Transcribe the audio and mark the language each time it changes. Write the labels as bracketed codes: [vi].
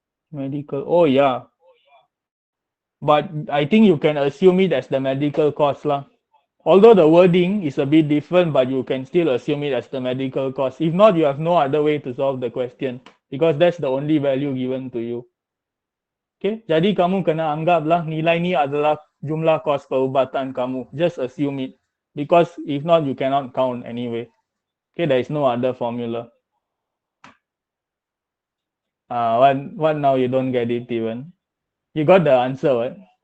[en] Medical. Oh, yeah. But I think you can assume it as the medical cost lah. Although the wording is a bit different, but you can still assume it as the medical cost. If not, you have no other way to solve the question because that's the only value given to you. [ms] Okay, jadi kamu kena anggaplah nilai ni adalah jumlah kos perubatan kamu. [en] Just assume it because if not, you cannot count anyway. Okay, there is no other formula. What now you don't get it even? You got the answer, right?